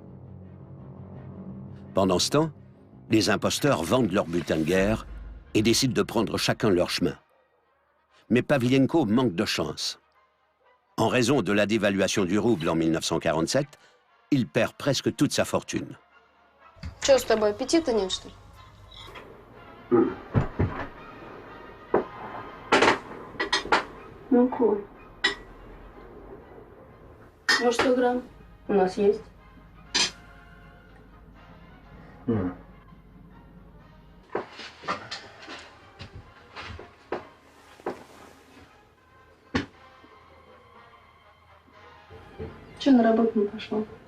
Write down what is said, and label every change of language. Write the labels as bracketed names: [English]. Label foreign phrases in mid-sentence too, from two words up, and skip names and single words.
[French] Pendant ce temps, les imposteurs vendent leur butin de guerre et décident de prendre chacun leur chemin. Mais Pavlienko manque de chance. En raison de la dévaluation du rouble en 1947, il perd presque toute sa fortune. [Russian] Что с тобой, аппетита нет, что ли? Ну, Коль. Ну, 100 грамм у нас есть. Че на работу не пошел?